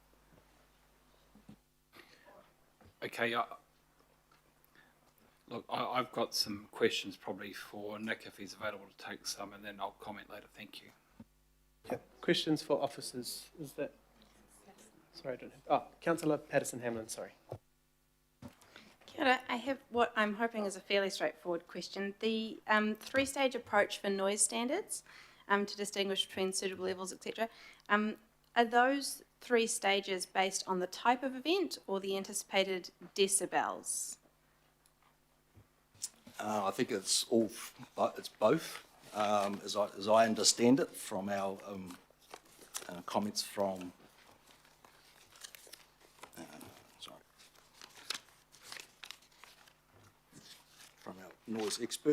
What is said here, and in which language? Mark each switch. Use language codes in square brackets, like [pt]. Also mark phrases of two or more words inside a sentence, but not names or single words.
[en] Okay, look, I've got some questions probably for Nick if he's available to take some, and then I'll comment later. Thank you. Yeah. Questions for officers? Is that? Sorry, I don't have. Oh, Councillor Patterson-Hamlin, sorry. [mi] Kia ora. [en] I have what I'm hoping is a fairly straightforward question. The three-stage approach for noise standards to distinguish between suitable levels, etc. Are those three stages based on the type of event or the anticipated decibels? I think it's both, as I understand it from our comments from from our noise expert.